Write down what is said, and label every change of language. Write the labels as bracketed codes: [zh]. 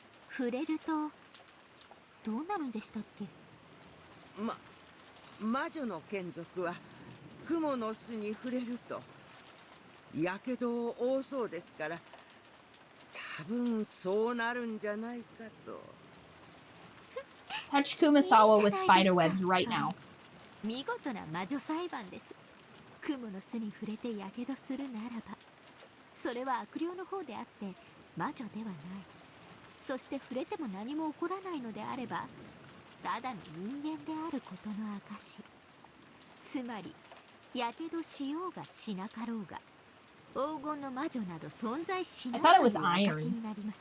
[ja] 触れるとどうなるんでしたっけ？魔女の眷属は蜘蛛の巣に触れるとやけどを負うそうですから、多分そうなるんじゃないかと。 [en] Touch Kumasawa with spider webs right now. [ja] 見事な魔女裁判です。蜘蛛の巣に触れてやけどするならば、それは悪霊の方であって魔女ではない。そして触れても何も起こらないのであれば、ただの人間であることの証。つまりやけどしようがしなかろうが、黄金の魔女など存在しないという証になります。